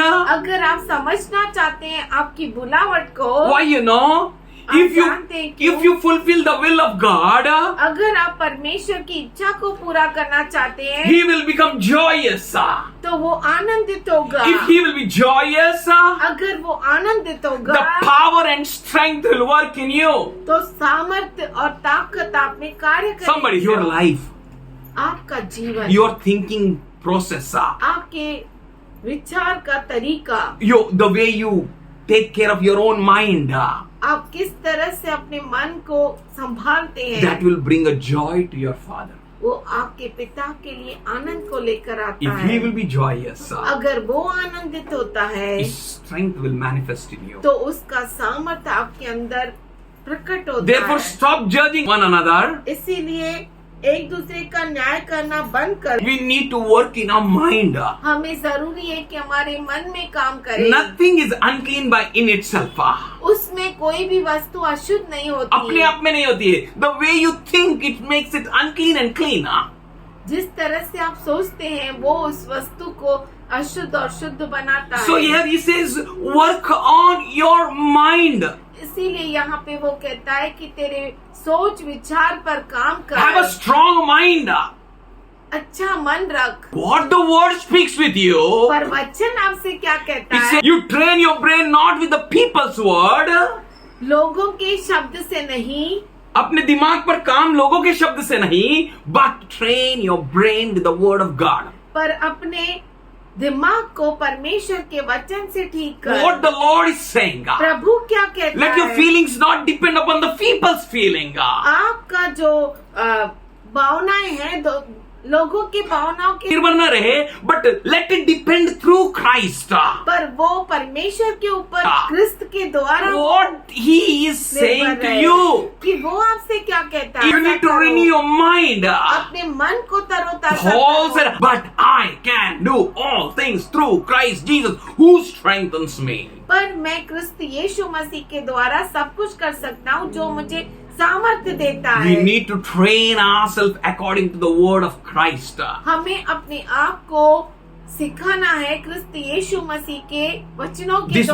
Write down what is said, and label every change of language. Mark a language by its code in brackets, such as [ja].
[hi] अगर आप समझना चाहते हैं आपकी बुलावट को, [en] why you know? [hi] आप जानते हैं क्यों? [en] If you fulfill the will of God, [hi] अगर आप परमेश्वर की इच्छा को पूरा करना चाहते हैं [en] He will become joyous. [hi] तो वो आनंदित होगा। [en] If He will be joyous, [hi] अगर वो आनंदित [en] the [hi] होगा [en] power and strength will work in you. [hi] तो सामर्थ्य और ताकत आप में कार्य करेगी। [en] Somebody, your life, [hi] आपका जीवन, [en] your thinking process, [hi] आपके विचार का तरीका, [en] the way you take care of your own mind, [hi] आप किस तरह से अपने मन को संभालते हैं, [en] that will bring a joy to your Father. [hi] वो आपके पिता के लिए आनंद को लेकर आता [en] If [hi] है। [en] He will be joyous, [hi] अगर वो आनंदित होता है [en] His strength will manifest in you. [hi] तो उसका सामर्थ्य आपके अंदर प्रकट होता [en] Therefore, [hi] है। [en] stop judging one another. [hi] इसीलिए एक दूसरे का न्याय करना बंद कर। [en] We need to work in our mind. [hi] हमें जरूरी है कि हमारे मन में काम करे। [en] Nothing is unclean by in itself. [hi] उसमें कोई भी वस्तु अशुद्ध नहीं होती। अपने आप में नहीं होती है. [en] The way you think, it makes it unclean and clean. [hi] जिस तरह से आप सोचते हैं वो उस वस्तु को अशुद्ध और शुद्ध बनाता [en] So [hi] है। [en] here he says, work on your mind. [hi] इसीलिए यहाँ पे वो कहता है कि तेरे सोच विचार पर काम [en] Have a [hi] कर, [en] strong mind. [hi] अच्छा मन रख। [en] What the word speaks with you. [hi] पर वचन आपसे क्या कहता [en] It [hi] है? [en] says, you train your brain not with the people's word. [hi] लोगों के शब्द से नहीं, अपने दिमाग पर काम लोगों के शब्द से नहीं, [en] but train your brain with the word of God. [hi] पर अपने दिमाग को परमेश्वर के वचन से ठीक कर। [en] What the Lord is saying. [hi] प्रभु क्या कहता [en] Let your [hi] है? [en] feelings not depend upon the people's feeling. [hi] आपका जो भावनाएं हैं लोगों की भावनाओं के निर्भर न रहे, [en] but let it depend through Christ. [hi] पर वो परमेश्वर के ऊपर क्रिस्त के द्वारा [en] What He is saying [hi] निर्भर [en] to [hi] है [en] you. [hi] कि वो आपसे क्या कहता है। [en] You need to [hi] ऐसा [en] renew [hi] करो। [en] your mind. [hi] अपने मन को तरोताजा [en] Paul [hi] करो। [en] said, but I can do all things through Christ Jesus who strengthens me. [hi] पर मैं क्रिस्त यीशु मसीह के द्वारा सब कुछ कर सकता हूँ जो मुझे सामर्थ्य देता [en] We [hi] है। [en] need to train ourselves according to the word of Christ. [hi] हमें अपने आप को सिखाना है क्रिस्त यीशु मसीह के वचनों के